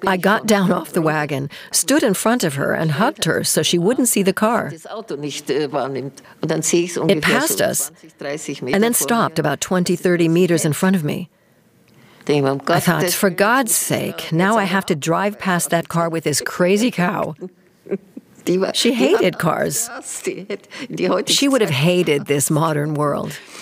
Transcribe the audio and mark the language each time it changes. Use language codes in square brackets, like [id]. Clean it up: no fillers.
[en] I got down off the wagon, stood in front of her and hugged her so she wouldn't see the car. [de] Das Auto nicht wahrnimmt. Und dann sehe ich es ungefähr [en] it passed us [de] 20, 30 Meter [en] and then stopped about 20, 30 meters in front of me. I thought, for God's sake, now I have to drive past that car with this crazy cow. She hated cars. She would have hated this modern world.